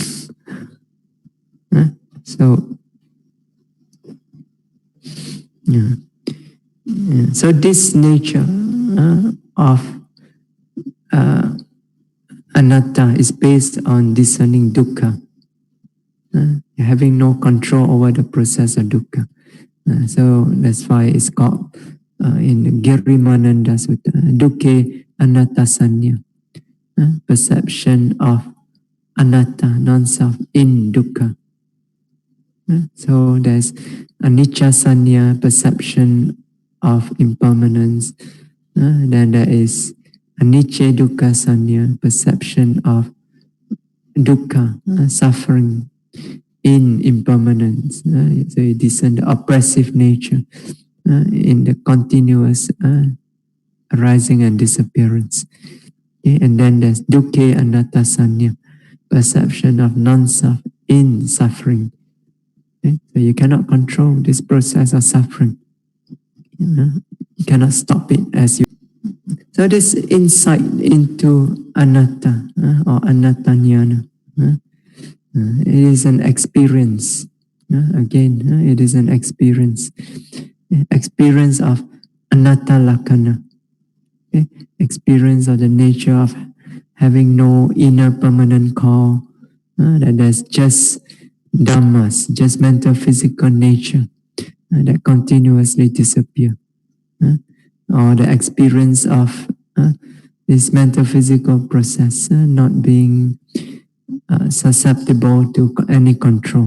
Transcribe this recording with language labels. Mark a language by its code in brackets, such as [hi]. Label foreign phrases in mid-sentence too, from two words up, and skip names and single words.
[en] So, so this nature of anatta is based on discerning dukkha, having no control over the process of dukkha. So that's why it's called in the Girimananda Sutta, [pi] dukkhe anatta sanya, [en] perception of anatta, non-self, in dukkha. So there's [pi] anicca sanya, [en] perception of impermanence. Then there is [pi] anicca dukkha sanya, [en] perception of dukkha, suffering in impermanence. So you discern the oppressive nature in the continuous arising and disappearance. Okay? And then there's [pi] dukkhe anatta sanya, [en] perception of non-self in suffering. Okay? So you cannot control this process of suffering. You cannot stop it as you. So this insight into anatta or [pi] anatta jnana, [en] it is an experience. Again, it is an experience. Experience of [pi] anatta lakkhana. [en] Okay? Experience of the nature of having no inner permanent core, that there's just dhammas, just mental physical nature that continuously disappear. Or the experience of this mental physical process not being susceptible to any control.